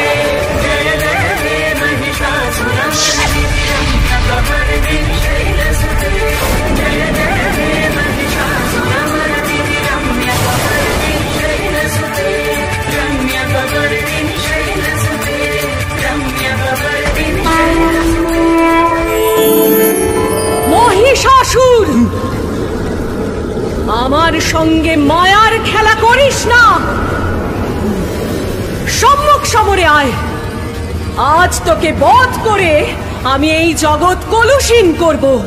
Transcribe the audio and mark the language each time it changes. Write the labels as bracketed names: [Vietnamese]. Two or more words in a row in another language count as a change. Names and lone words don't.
[Sanskrit] जय जय हे महिषासुरमर्दिनि रम्यकपर्दिनि शैलसुते। जय जय हे महिषासुरमर्दिनि रम्यकपर्दिनि शैलसुते। रम्यकपर्दिनि शैलसुते। रम्यकपर्दिनि शैलसुते। [Bangla] মহিষাসুর! আমার সঙ্গে মায়ার খেলা করিস না। সম্মুখ সমরে আয়, আজ তোকে বধ করে আমি এই জগৎ কলুষীন করব।